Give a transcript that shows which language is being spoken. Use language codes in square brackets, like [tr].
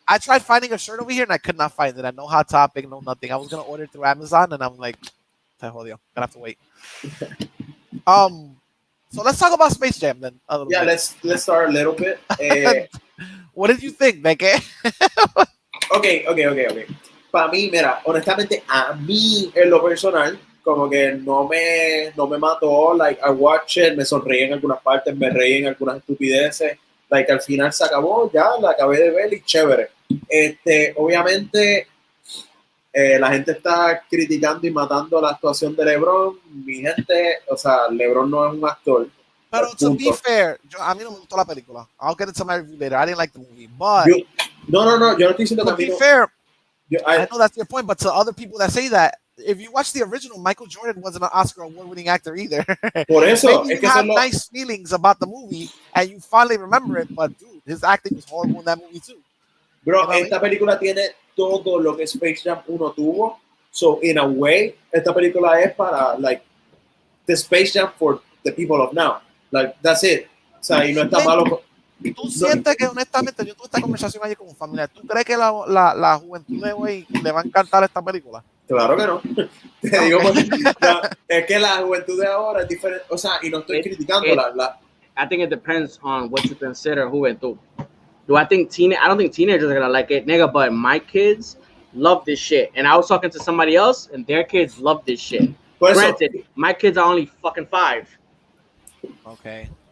[en] I tried finding a shirt over here and I could not find it. I no Hot Topic, no nothing. I was gonna order it through Amazon and I'm like, [es] te jodio, [en] gonna have to wait. So let's talk about Space Jam then. Yeah, bit. let's start a little bit. What did you think, Becky? Okay. [es] Para mí, mira, honestamente, a mí en lo personal, como que no me mató. [en] Like, I watch it, [es] me sonreí en algunas partes, me reí en algunas estupideces. Like, al final se acabó, ya la acabé de ver y chévere. Obviamente, la gente está criticando y matando la actuación de LeBron. Mi gente, o sea, LeBron no es un actor. Pero [en] to be fair, [es] a mí no me gustó la película. [en] I'll get into my review later. I didn't like the movie, but [es] no, yo no estoy diciendo [en] to be fair, I know that's your point, but to other people that say that, if you watch the original, Michael Jordan wasn't an Oscar award-winning actor either. [es] Por eso, [en] maybe you have nice feelings about the movie and you finally remember it, but dude, his acting was horrible in that movie too. Bro, you know [es] esta película tiene todo lo que Space Jam 1 tuvo. [en] So, in a way, [es] esta película es para, [en] like, the Space Jam for the people of now. Like, that's it. [es] O sea, y no está malo. ¿Tú sientes que, honestamente, yo tuve esta conversación ayer con familia, ¿tú crees que la juventud de hoy le va a encantar esta película? Claro que no. Te digo, no, es que la juventud de ahora es diferente. O sea, y no estoy criticando [en] I think it depends on what you consider juventud. I don't think teenagers are gonna like it, nigga, but my kids love this shit. And I was talking to somebody else, and their kids love this shit. Granted, my kids are only fucking 5. Okay.